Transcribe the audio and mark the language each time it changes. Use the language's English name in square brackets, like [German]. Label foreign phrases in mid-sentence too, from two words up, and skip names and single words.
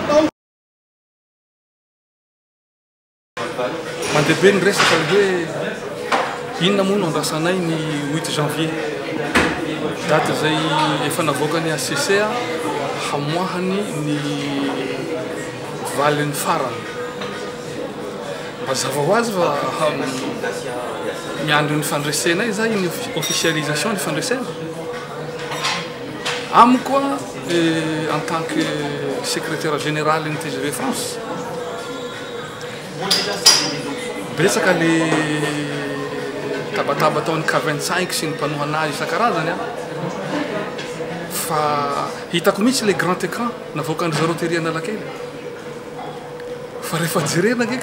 [Malagasy] Mandeha be ny resaka hoe inona moa no andrasanay ny 8 janvier date zay efa navoaka ny ACC hamoahany ny valin'ny farany mazava ho azy fa miandro ny fandresena izy ny officialisation ny fandresena amiko [French] en tant que secrétaire général [Malagasy] ny TGV France betsaka le tabataba taon'ny K25 sy ny mpanohanazy isan-karazany fa hitako mihitsy le [French] grand écran [Malagasy] navoakan'ny zareo tery Analakely fa rehefa jerena nge ka